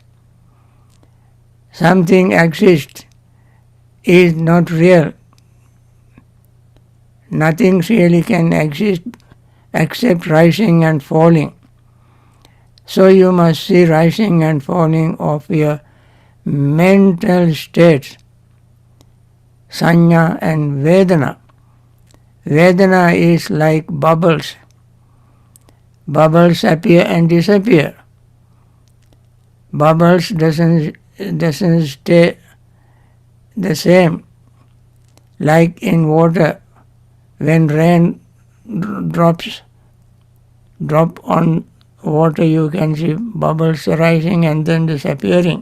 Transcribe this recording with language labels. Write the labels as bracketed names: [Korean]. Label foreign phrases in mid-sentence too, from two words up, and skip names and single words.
[English] Something exists is not real. Nothing really can exist except rising and falling. So you must see rising and falling of your mental states, sanya and vedana. Vedana is like bubbles. bubbles appear and disappear. Bubbles doesn't stay the same. Like in water, when rain drops drop on water, you can see bubbles rising and then disappearing.